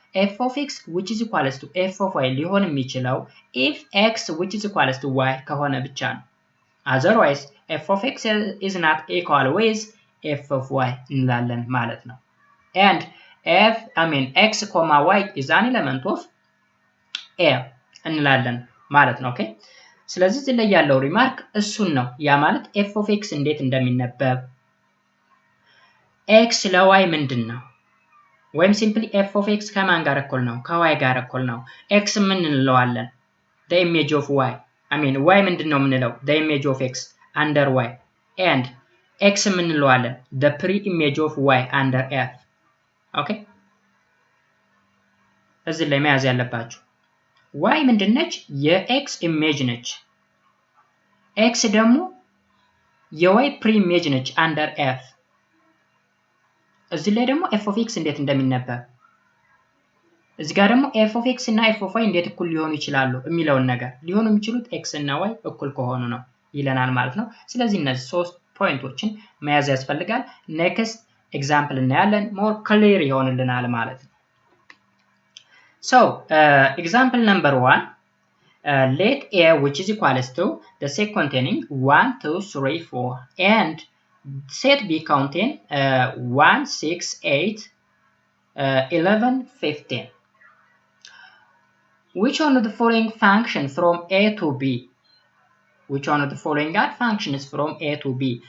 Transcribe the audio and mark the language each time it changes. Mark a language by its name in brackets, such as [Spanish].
[English] f of x which is equals to f of y [Amharic] ሊሆን የሚችለው [English] if x which is equals to y [Amharic] ከሆነ ብቻ ነው። [English] otherwise f of x is not equal with f of y [Amharic] እንላለን ማለት ነው። [English] and x, y is an element of [Amharic] a እንላለን ማለት ነው። ኦኬ ስለዚህ እዚህ ላይ ያለው ሪማርክ እሱን ነው። ያ ማለት f of x እንዴት እንደሚነበብ x ለy ምንድነው ወይም ሲምፕሊ f of x ከማን ጋር እኩል ነው? ከy ጋር እኩል ነው። x ምን እንለዋለን? [English] the image of y y [Amharic] ምንድነው የምንለው? [English] the image of x under y and x [Amharic] ምን እንለዋለን? [English] the pre-image of y under f [Amharic] ኦኬ እዚህ ላይ መያዝ ያለባችሁ y ምንድነች? የx ኢሜጅ ነች። x ደግሞ የy ፕሪ-ኢሜጅ ነች under f። እዚህ ላይ ደግሞ f of x እንዴት እንደሚነበብ እዚህ ጋር ደግሞ f of x እና f of y እንዴት እኩል ሊሆኑ ይችላሉ የሚለውን ነገር ሊሆኑ የሚችሉት x እና y እኩል ከሆኑ ነው ይለናል ማለት ነው። ስለዚህ እነዚህ ሶስት ፖይንቶችን መያዝ ያስፈልጋል። ኔክስት ኤግዛምፕል እናያለን ሞር ክሊር ይሆንልናል ማለት ነው። [English] So example number 1 let a which is equals to the set containing 1 2 3 4 and set b contain 1 6 8 11 15. Which one of the following function from a to b? Which one of the following are functions from a to b?